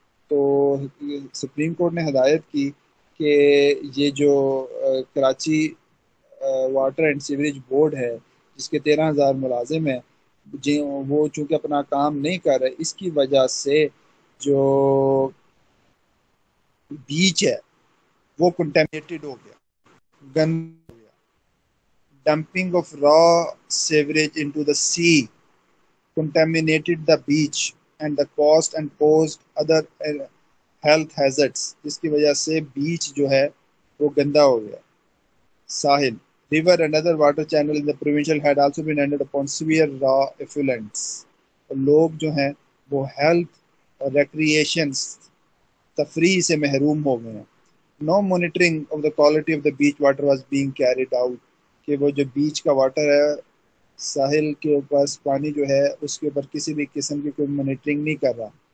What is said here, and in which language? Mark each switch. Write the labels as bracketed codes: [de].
[ur] تو supreme court نے ہدایت کی کہ یہ جو Karachi water and sewerage board ہے جس کے 13,000 ملازم ہیں، وہ چونکہ اپنا کام نہیں کر رہے، اس کی وجہ سے جو بیچ ہے وہ کنٹامینیٹڈ ہو گیا، گند ہو گیا. [en] dumping of raw sewerage into the C contaminated the beach and the coast and posed other health hazards، [ur] جس کی وجہ سے بیچ جو ہے وہ گندا ہو گیا. [en] ساحل river and other water channel in the provincial had also been ended upon severe raw effluents. [ur] اور لوگ جو ہیں وہ ہیلتھ اور ریکریشنس تفریح سے محروم ہو گئے ہیں. [en] no monitoring of the quality of the beach water was being carried out, [ur] کہ وہ جو بیچ کا واٹر ہے ساحل کے اوپر پانی جو ہے اس کے اوپر کسی بھی قسم کی کوئی مانیٹرنگ نہیں کر رہا.